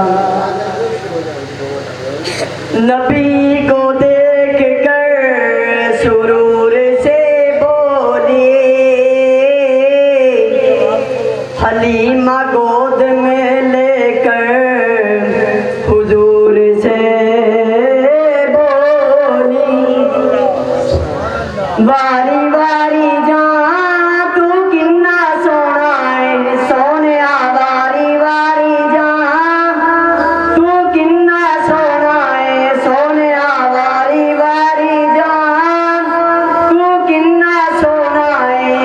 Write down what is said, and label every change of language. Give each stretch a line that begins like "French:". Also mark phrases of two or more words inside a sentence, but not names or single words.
Urdu: نبی کو دیکھ کر سرور سے بولی، حلیمہ گود میں لے کر حضور سے بولی،
Punjabi: واری واری جان تو کنا سونا ہے سونیا، واری واری جان تو کنا سونا ہے سونیا، واری واری جان تو کنا سونا ہے